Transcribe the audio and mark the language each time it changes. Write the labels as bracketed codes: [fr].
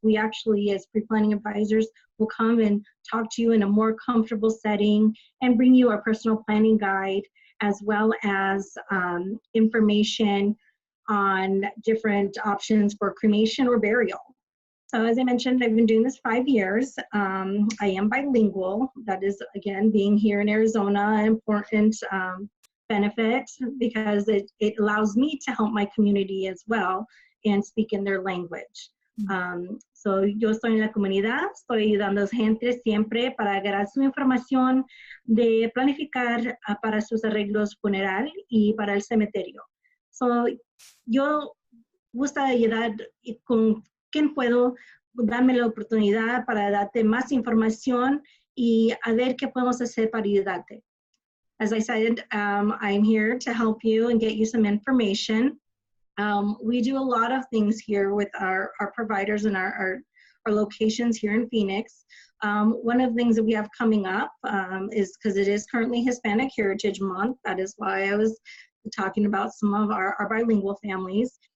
[en] We actually, as pre-planning advisors, will come and talk to you in a more comfortable setting and bring you our personal planning guide, as well as information on different options for cremation or burial. So as I mentioned, I've been doing this 5 years. I am bilingual. That is, again, being here in Arizona, an important benefit, because it allows me to help my community as well and speak in their language. [es] So yo estoy en la comunidad, estoy ayudando a gente siempre para agarrar su información de planificar para sus arreglos funeral y para el cementerio. So, yo gusta ayudar con quien puedo, darme la oportunidad para darte más información y a ver qué podemos hacer para ayudarte. [en] As I said, I'm here to help you and get you some information. We do a lot of things here with our providers and our locations here in Phoenix. One of the things that we have coming up is, because it is currently Hispanic Heritage Month, that is why I was talking about some of our bilingual families.